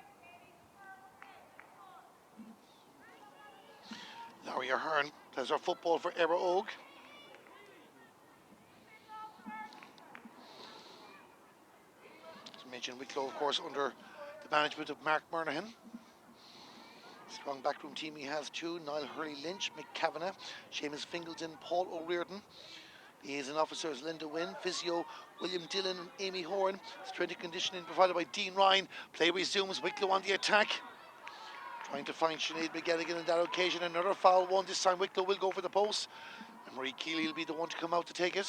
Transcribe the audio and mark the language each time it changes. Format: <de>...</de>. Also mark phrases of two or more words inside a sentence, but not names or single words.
<en>Laurie Ahern plays her football for Era Oak. As mentioned, Wicklow, of course, under the management of Mark Murnahan. Strong backroom team he has too. Niall Hurley-Lynch, Mick Kavanagh, Seamus Fingleton, Paul O'Riordan. Liaison officers Linda Wynn, physio William Dillon and Amy Horan. Strength and conditioning provided by Dean Ryan. Play resumes, Wicklow on the attack. Trying to find Sinead McGettigan on that occasion. Another foul one. This time Wicklow will go for the post. And Marie Keeley will be the one to come out to take it.</en>